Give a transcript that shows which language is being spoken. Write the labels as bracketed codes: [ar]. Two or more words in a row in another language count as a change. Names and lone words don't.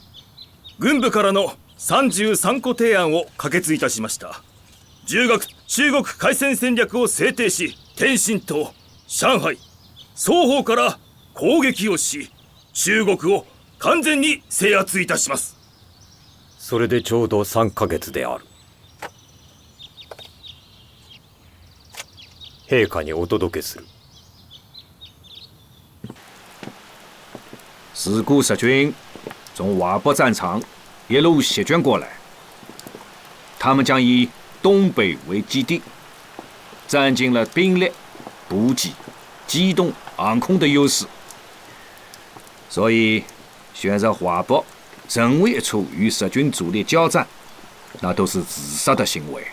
[ja] 軍部からの33個提案を可決いたしました。10月中国開戦戦略を制定し、天津と上海双方から攻撃をし、中国を完全に制圧いたします。それでちょうど3ヶ月である。陛下にお届けする。 [zh] 自古日军从瓦壆战场一路席卷过来，他们将以东北为基地，占尽了兵力、补给、机动、航空的优势。所以选择华北任何一处与日军主力交战，那都是自杀的行为。